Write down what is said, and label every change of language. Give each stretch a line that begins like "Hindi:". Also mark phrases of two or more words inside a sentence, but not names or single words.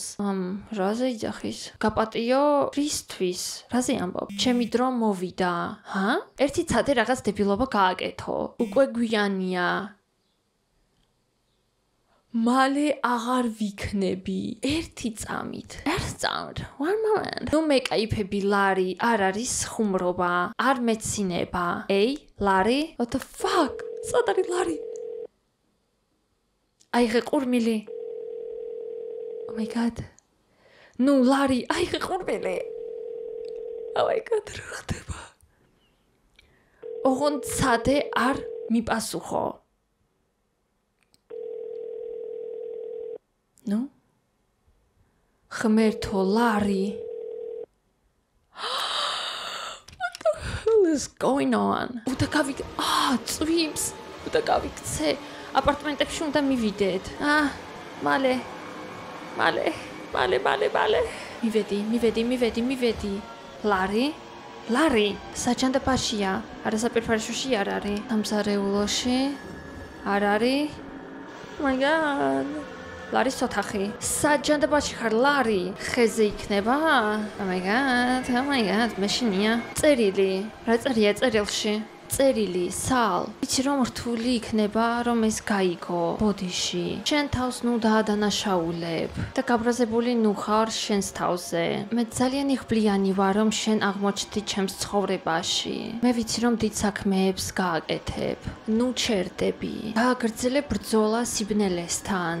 Georgian: რაზე იძახის? გაპატიო რისთვის? რაზე ამბობ? ჩემი დრო მოვიდა. ერთი ცადე რაღაც დებილობა გააკეთო. უკვე გვიანია. მალე აღარ ვიქნები. ერთი წამით. ერთ წამით.
English: one moment.
Georgian: მეკაიფები ლარი, არ არის ხუმრობა, არ მეცინება. ლარი?
English: What the fuck?
Georgian: სადარი ლარი? აიღე ყურმილი.
English: Oh my god.
Georgian: ლარი, აიღე ყურმილი.
English: Oh my god,
Georgian: რა ხდება? ოღონდ ცადე არ მიპასუხო. ხმერთო ლარი.
English: What the hell is going on?
Georgian: წვიმს. გავიქცე. აპარტმენტებში უნდა მივიდეთ. მალე. მივედი. ლარი, საჯანდაბაშია. არასაპირფარეშოში არ არის. სამზარეულოში არ არის.
English: Oh my god.
Georgian: ლარის ოთახი. საჯანდაბაში ხარ, ლარი? ხეზე იქნება?
English: Oh my god,
Georgian: მეშინია. წერილი. რა წერია წერილში? წერილი სალ იცი რომ რთული იქნება რომ ეს გაიგო ბოდიში შენ თავს ნუ დაადანაშაულებ და გაბრაზებული ნუ ხარ შენს თავზე მე ძალიან იღბლიანი ვარ რომ შენ აღმოჩნდი ჩემს ცხოვრებაში მე ვიცი რომ დიდ საქმეებს გააკეთებ ნუ ჩერდები გააგრძელებ ბრძოლა სიბნელესთან